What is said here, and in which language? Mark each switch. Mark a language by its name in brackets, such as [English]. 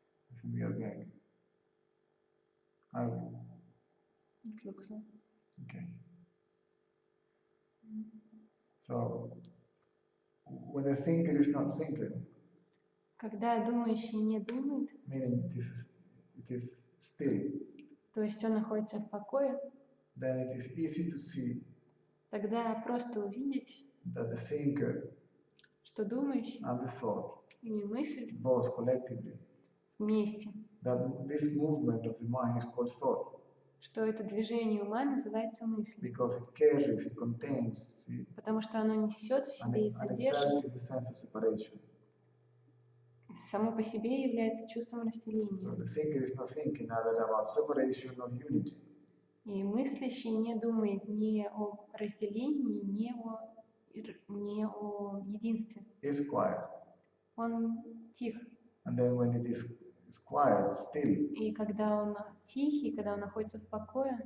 [English] It's a mere gag. It looks like. Okay. So, when the thinker is not thinking, [Russian] Когда думающий не думает, [English] meaning it is still, [Russian] то есть он находится в покое, [English] then it is easy to see [Russian] тогда просто увидеть, [English] that the thinker [Russian] что думающий [English] and the thought, [Russian] и мысль [English] both collectively, [Russian] вместе, [English] that this movement of the mind is called thought, [Russian] что это движение ума называется мыслью, [English] because it carries, it contains, [Russian] потому что оно несет в [English] and [Russian] себе и [English] itself [Russian] содержит, [English] is a sense of separation. [Russian] само по себе является чувством разделения. [English] So the thinker is not thinking either about separation or unity. [Russian] И мыслящий не думает ни о разделении, ни о единстве. [English] It's quiet. [Russian] Он тих. [English] And then when it is quiet, still, [Russian] И когда он тихий, когда он находится в покое,